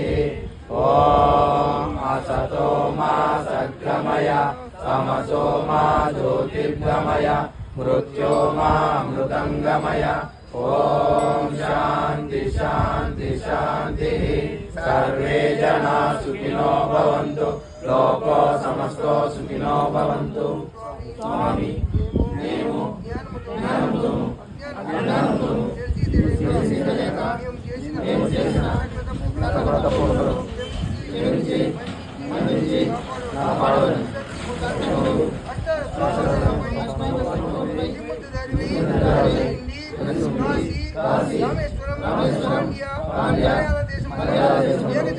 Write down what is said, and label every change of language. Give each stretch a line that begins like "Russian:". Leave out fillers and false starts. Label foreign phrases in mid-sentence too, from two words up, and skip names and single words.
Sanskrit: ओम असतो मा सद्गमय तमसो मा ज्योतिर्गमय मृत्योर्मामृतंगमय। ओम शांति शांति शांति। सर्वे जना सुखिनो भवन्तु लोको समस्तो सुखिनो भवन्तु।
Telugu: स्वामी नेमो జ్ఞానముతో అజ్ఞానముతో తెలియక మేము చేసిన తప్పులు క్షమించి మన్నించి కాపాడవలెను. కాశీ రామేశ్వరం పాండ్య మలయాళ దేశం